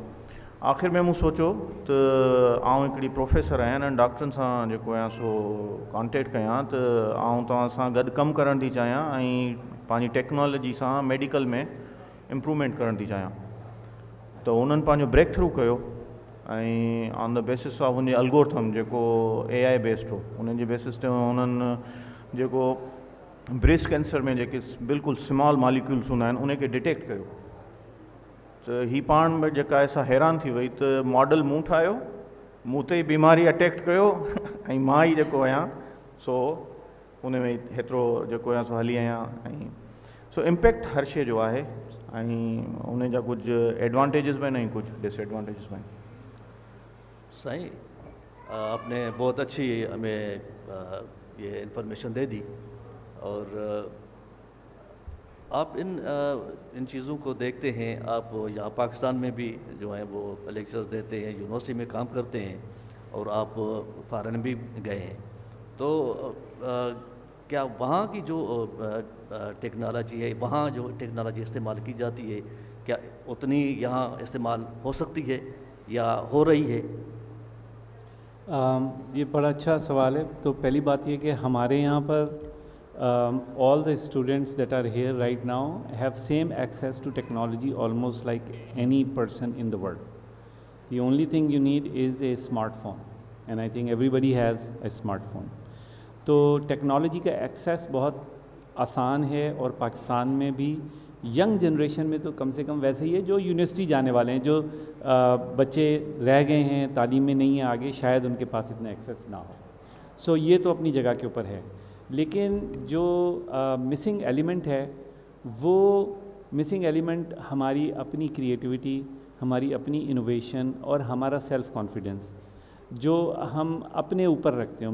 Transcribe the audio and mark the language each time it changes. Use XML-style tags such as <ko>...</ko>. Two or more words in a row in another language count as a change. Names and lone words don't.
<sd>आख़िर में मूं सोचियो त आउं हिकिड़ी प्रोफेसर आहियां, हिननि डॉक्टरनि सां जेको आहियां सो कॉन्टेक्ट कयां, त आउं तव्हां सां गॾु कमु करणु थी चाहियां ऐं पंहिंजी टेक्नोलॉजी सां मेडिकल में इम्प्रूवमेंट करणु थी चाहियां. त उन्हनि पंहिंजो ब्रेक थ्रू कयो ऐं</sd> <en>on the basis of</en> <sd>उनजे अल्गोरिथम जेको AI बेस्ड हो, उन्हनि जे बेसिस ते उन्हनि जेको ब्रेस्ट कैंसर में जेके बिल्कुलु स्मॉल मॉलिक्यूल्स हूंदा आहिनि उनखे डिटेक्ट कयो. त ही पाण में जेका असां हैरान थी वई त मॉडल मूं ठाहियो, मूं ते ई बीमारी अटैक कयो ऐं मां ई जेको आहियां सो उन में हेतिरो जेको आहियां सो हली आहियां. ऐं सो इम्पैक्ट हर शइ जो आहे. ऐं उन जा कुझु एडवांटेजिस बि आहिनि ऐं कुझु डिसएडवांटेजिस बि आहिनि।</sd> <ur>سائیں, آپ نے بہت اچھی ہمیں یہ انفارمیشن دے دی، اور آپ ان چیزوں کو دیکھتے ہیں. آپ یہاں پاکستان میں بھی جو ہے وہ لیکچرز دیتے ہیں، یونیورسٹی میں کام کرتے ہیں، اور آپ فارن بھی گئے ہیں. تو کیا وہاں کی جو ٹیکنالوجی ہے، وہاں جو ٹیکنالوجی استعمال کی جاتی ہے، کیا اتنی یہاں استعمال ہو سکتی ہے یا ہو رہی ہے? یہ بڑا اچھا سوال ہے۔ تو پہلی بات یہ کہ ہمارے یہاں پر</ur> <en>all the students that are here right now have same access to technology almost like any person in the world. The only thing you need is a smartphone, and I think everybody has a smartphone.</en> <ur>تو ٹیکنالوجی کا ایکسیس بہت آسان ہے، اور پاکستان میں بھی</ur> <en>young generation</en> <ur>میں تو کم سے کم ویسے ہی ہے، جو یونیورسٹی جانے والے ہیں، جو بچے رہ گئے ہیں، تعلیم میں نہیں ہے آگے، شاید ان کے پاس اتنا ایکسیس نہ ہو. سو یہ تو اپنی جگہ کے اوپر ہے۔ لیکن جو</ur> <en>missing element</en> <ur>ہے، وہ</ur> <en>missing element</en> <ur>ہماری اپنی کریئیٹیویٹی، ہماری اپنی انوویشن اور ہمارا</ur> <en>self confidence</en> <ur>جو ہم اپنے اوپر رکھتے ہو.</ur>